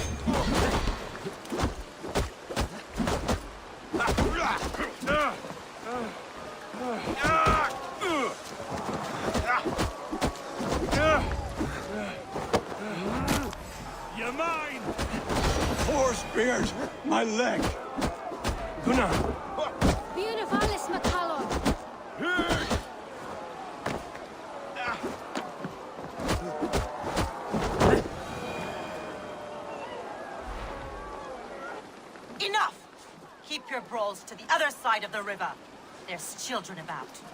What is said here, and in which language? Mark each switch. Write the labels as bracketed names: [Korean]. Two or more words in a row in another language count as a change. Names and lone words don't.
[English] You're mine! Horse beard! My leg! Gunnar! Beautifalis Macallon! Enough! Keep your brawls to the other side of the river. There's children about.